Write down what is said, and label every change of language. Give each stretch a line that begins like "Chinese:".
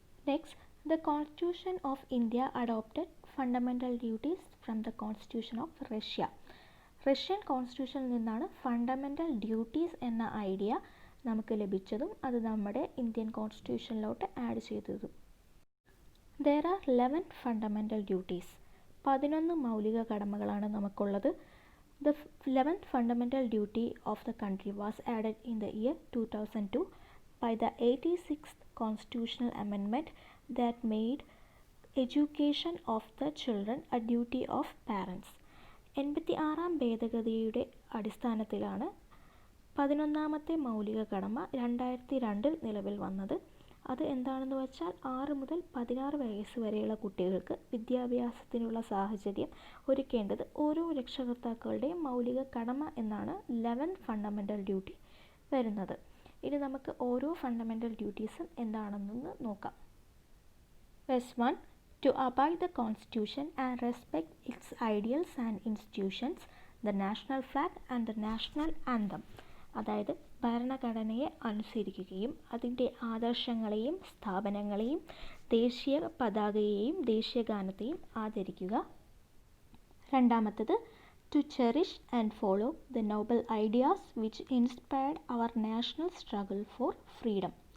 English: Next, the constitution of India adopted fundamental duties from the constitution of Russia.
Malayalam: Russian കോൺസ്റ്റിറ്റ്യൂഷനിൽ നിന്നാണ് fundamental duties എന്ന idea നമുക്ക് ലഭിച്ചതും അത് നമ്മുടെ Indian കോൺസ്റ്റിറ്റ്യൂഷനിലോട്ട് add ചെയ്തതും.
English: There are 11 fundamental duties.
Malayalam: 11 മൗലിക കടമകളാണ് നമുക്കുള്ളത്.
English: The 11th fundamental duty of the country was added in the year 2002 by the 86th constitutional amendment that made education of the children a duty of parents.
Malayalam: 86ാം ഭേദഗതിയുടെ അടിസ്ഥാനത്തിലാണ് 11ാമത്തെ മൗലിക കടമ 2002 നിലവിൽ വന്നത്. അത് എന്താണെന്ന് വെച്ചാൽ 6 മുതൽ 16 വയസ്സ് വരെയുള്ള കുട്ടികൾക്ക് വിദ്യാഭ്യാസത്തിനുള്ള സാഹചര്യം ഒരുക്കേണ്ടത് ഓരോ രക്ഷകർത്താക്കളുടെയും മൗലിക കടമ എന്നാണ് 11th ഫണ്ടമെൻ്റൽ ഡ്യൂട്ടി വരുന്നത്. ഇനി നമുക്ക് ഓരോ ഫണ്ടമെൻ്റൽ ഡ്യൂട്ടീസും എന്താണെന്ന് നോക്കാം.
English: First one, to abide the Constitution and respect its ideals and institutions, the national flag and the national anthem.
Malayalam: അതായത് ഭരണഘടനയെ അനുസരിക്കുകയും അതിൻ്റെ ആദർശങ്ങളെയും സ്ഥാപനങ്ങളെയും ദേശീയ പതാകയെയും ദേശീയഗാനത്തെയും ആദരിക്കുക.
English: രണ്ടാമത്തത്, to cherish and follow the noble ideas which inspired our national struggle for freedom.